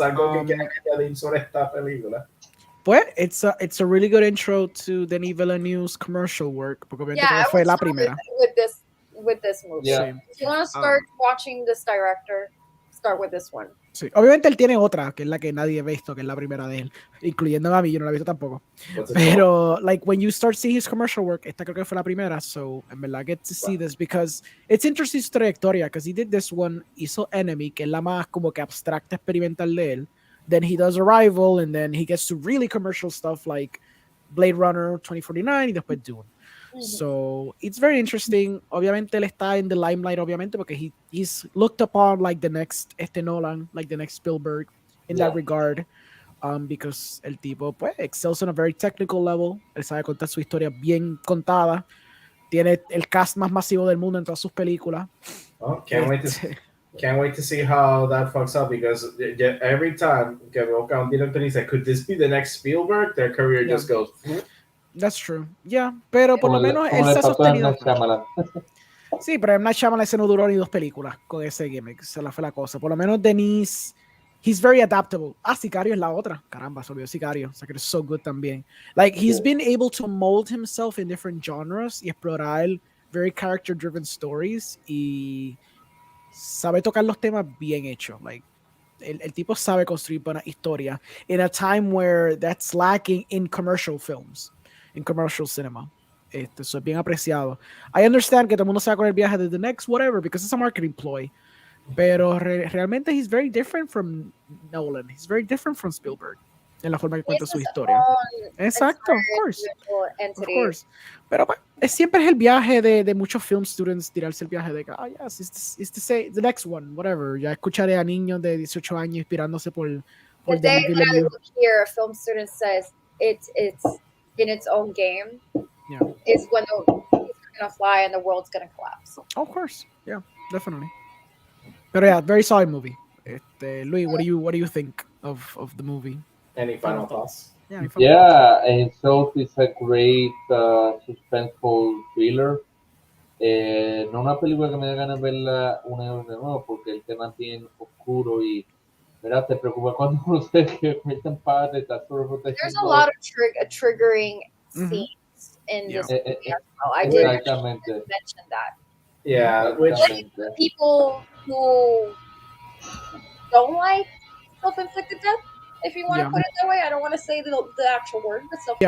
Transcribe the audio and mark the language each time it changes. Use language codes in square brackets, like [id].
[es] Algo que quieran añadir sobre esta película. Pues [en] it's a really good intro to Denis Villeneuve's commercial work. [es] Porque [en] Yeah, [es] fue la primera. [en] With this movie. Yeah. If you want to start watching this director, start with this one. [es] Sí. Obviamente él tiene otra, que es la que nadie ha visto, que es la primera de él, incluyendo a mí, yo no la he visto tampoco. Pero, [en] like, when you start seeing his commercial work, [es] esta creo que fue la primera, [en] so, [es] en verdad, [en] get to see this, because it's interesting [es] su trayectoria, [en] because he did this one, [es] hizo Enemy, que es la más como que abstracta experimental de él, [en] then he does Arrival, and then he gets to really commercial stuff, like [es] Blade Runner 2049 y después Dune. [en] So it's very interesting. [es] Obviamente él está [en] in the limelight, [es] obviamente, porque [en] he's looked upon like the next Nolan, like the next Spielberg in that regard. Because [es] el tipo pues [en] excels on a very technical level. Él sabe contar su historia bien contada. Tiene el cast más masivo del mundo en todas sus películas. Oh, can't wait to see how that fucks up, because every time [es] que veo que un director dice, [en] could this be the next Spielberg? Their career just goes. That's true. [es] Yeah, pero por lo menos él como se ha le pasó a M. sostenido. Night Shyamalan. Sí, pero M. Night Shyamalan ese no duró ni 2 películas con ese gimmick. Esa fue la cosa. Por lo menos Denis, [en] he's very adaptable. [es] Sicario es la otra. Caramba, se olvidó Sicario. Sicario es [en] so good [es] también. [en] Like, he's been able to mold himself in different genres [es] y explorar [en] very character-driven stories [es] y sabe tocar los temas bien hechos. [en] Like, [es] el tipo sabe construir buena historia [en] in a time where that's lacking in commercial films, in commercial cinema. [es] Eso es bien apreciado. [en] I understand [es] que todo el mundo se va con el viaje de [en] the next whatever because it's a marketing ploy, [es] pero realmente [en] he's very different from Nolan. He's very different from Spielberg [es] en la forma que cuenta su historia. Exacto, [en] of course. [es] Pero pues, siempre es el viaje de muchos film students tirarse el viaje de que, [en] yes, it's the next one, whatever. [es] Ya escucharé a niños de 18 años inspirándose por Denis Villeneuve. [en] Here, a film student says it's in its own game. Yeah. Is when it's gonna fly and the world's gonna collapse. Of course, yeah, definitely. But yeah, very solid movie. Louis, what do you think of the movie? Any final thoughts? Yeah, and so it's a great suspenseful thriller. [es] No una película que me da ganas de verla una y otra de nuevo porque el tema es bien oscuro y ¿verdad? Te preocupa cuando uno se convierte en padre, está sobreprotegido. [en] There's a lot of triggering scenes in this movie as well. I did mention that. Yeah, which people who don't like self-inflicted death, if you want to put it that way. I don't want to say the actual word, but